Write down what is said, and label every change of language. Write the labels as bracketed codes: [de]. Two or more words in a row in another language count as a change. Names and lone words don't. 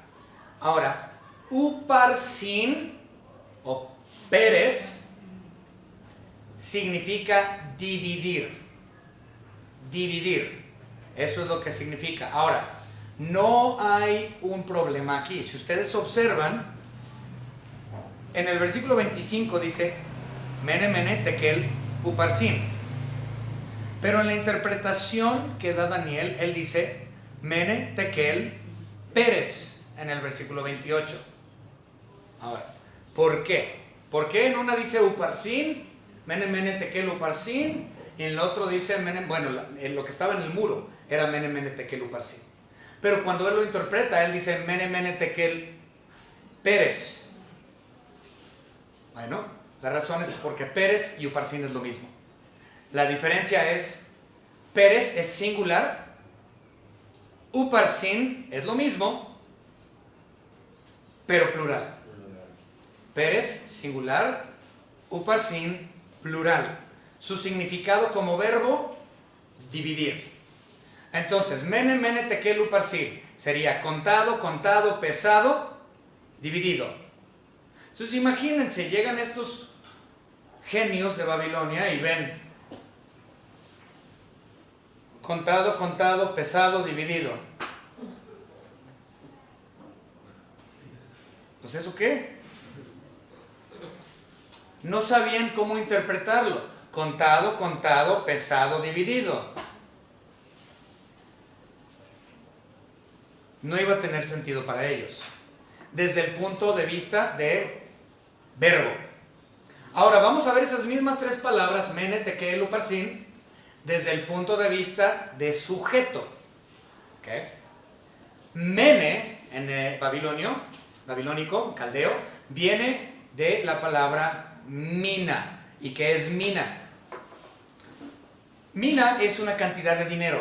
[es] Ahora, uparsin o peres significa dividir. Dividir. Eso es lo que significa. Ahora, no hay un problema aquí. Si ustedes observan, en el versículo 25 dice, [arc] mene, mene, tekel, uparsin. [es] Pero en la interpretación que da Daniel, él dice, [arc] mene, tekel, peres, [es] en el versículo 28. Ahora, ¿por qué? ¿Por qué en una dice [arc] uparsin, mene, mene, tekel, uparsin? [es] Y en el otro dice, bueno, lo que estaba en el muro era [arc] mene, mene, tekel, uparsin. [es] Pero cuando él lo interpreta, él dice [arc] mene, mene, tekel, peres. [es] Bueno, la razón es porque peres y uparsin es lo mismo. La diferencia es, peres es singular, uparsin es lo mismo, pero plural. Peres, singular, uparsin, plural. Su significado como verbo, dividir. Entonces, [arc] mene, mene, tekel, uparsin [es] sería contado, contado, pesado, dividido. Entonces, imagínense, llegan estos genios de Babilonia y ven contado, contado, pesado, dividido. Pues, ¿eso qué? No sabían cómo interpretarlo. Contado, contado, pesado, dividido. No iba a tener sentido para ellos, desde el punto de vista de verbo. Ahora vamos a ver esas mismas tres palabras, [arc] mene, tekel, uparsin, [es] desde el punto de vista de sujeto. ¿Okay? Mene, en babilónico, caldeo, viene de la palabra mina. ¿Y qué es mina? Mina es una cantidad de dinero.